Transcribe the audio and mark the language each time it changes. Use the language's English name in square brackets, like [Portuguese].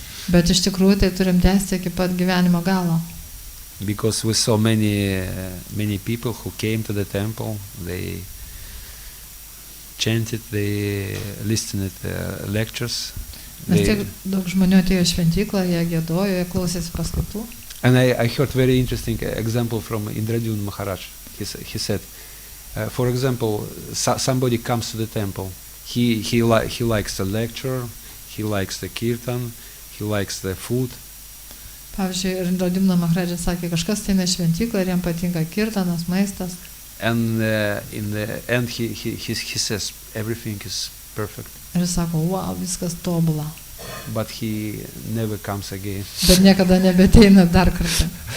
[Lithuanian] Bet iš tikrųjų tai turim tęsti iki pat gyvenimo galo. [English] Because we saw many people who came to the temple, they chanted, they listened to lectures. [Lithuanian] Nes tiek daug žmonių atėjo į šventyklą, jie giedojo, jie klausėsi paskaitų. [English] And I heard very interesting example from Indradyumna Maharaj. He said, for example, somebody comes to the temple. He likes the lecture, he likes the kirtan, he likes the food. [Lithuanian] Pavyzdžiui, Radimna Maharaja sakė, kažkas tai ne šventyklą ir jam patinka kirtanas, maistas. [English] And in the end he says everything is perfect. [Lithuanian] Ir jis sako, wow, viskas tobula. [English] But he never comes again. [Lithuanian] Bet niekada nebeteina dar kartą.